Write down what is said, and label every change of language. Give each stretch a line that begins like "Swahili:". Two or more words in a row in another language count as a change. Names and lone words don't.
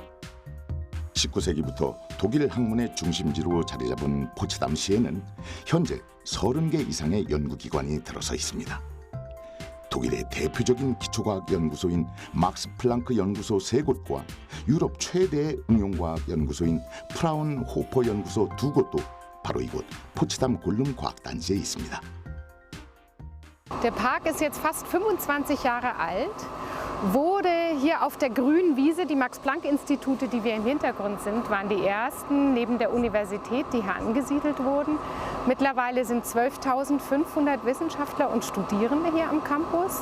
Korean: 19세기부터 독일 학문의 중심지로 자리 잡은 포츠담시에는 현재 30개 이상의 연구기관이 들어서 있습니다. 독일의 대표적인 기초과학 연구소인 막스 플랑크 연구소 3곳과 유럽 최대의 응용과학 연구소인 프라운호퍼 연구소 2곳도 바로 이곳 포츠담 골름 과학단지에 있습니다.
German: Der Park ist jetzt fast 25 Jahre alt, wurde hier auf der grünen Wiese, die Max-Planck-Institute, die wir im Hintergrund sind, waren die ersten neben der Universität, die hier angesiedelt wurden. Mittlerweile sind 12.500 Wissenschaftler und Studierende hier am Campus.